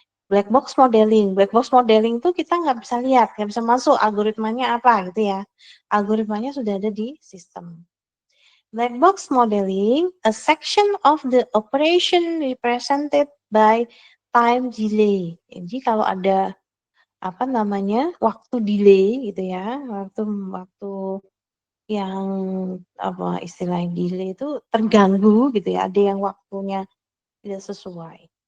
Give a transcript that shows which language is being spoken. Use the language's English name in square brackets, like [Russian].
[Indonesian] Black box modeling. Black box modeling tuh kita nggak bisa lihat, nggak bisa masuk algoritmanya apa gitu ya. Algoritmanya sudah ada di sistem. [English] Black box modeling, a section of the operation represented by time delay. [Indonesian] Jadi kalau ada apa namanya waktu delay gitu ya, waktu waktu yang apa istilahnya delay itu terganggu gitu ya, ada yang waktunya tidak sesuai.